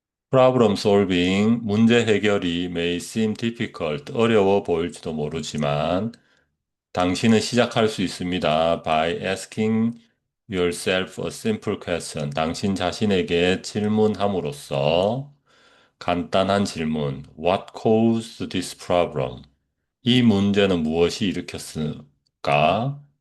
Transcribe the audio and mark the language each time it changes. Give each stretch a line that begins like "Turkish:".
English: Problem solving,
Korean: 문제 해결이
English: may seem difficult,
Korean: 어려워 보일지도 모르지만, 당신은 시작할 수 있습니다.
English: By asking yourself a simple question.
Korean: 당신 자신에게 질문함으로써 간단한 질문.
English: What caused this problem?
Korean: 이 문제는 무엇이 일으켰을까?